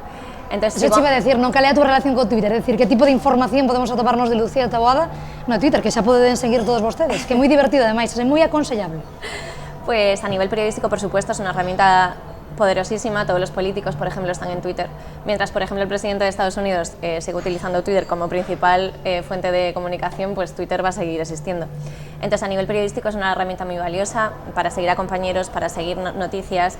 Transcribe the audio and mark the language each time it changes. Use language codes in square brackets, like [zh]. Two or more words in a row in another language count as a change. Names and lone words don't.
[es] Entonces, eso te iba a decir, [gl] non cal é a tua relación con Twitter, é dicir, que tipo de información podemos atoparnos de Lucía Taboada no Twitter, que xa poden seguir todos vostedes, que é moi divertido ademais, é moi aconsellable. [es] Pues a nivel periodístico, por supuesto, es una herramienta poderosísima, todos los políticos, por ejemplo, están en Twitter, mientras, por ejemplo, el presidente de Estados Unidos sigue utilizando Twitter como principal fuente de comunicación, pues Twitter va a seguir existiendo. Entonces, a nivel periodístico es una herramienta muy valiosa para seguir a compañeros, para seguir noticias.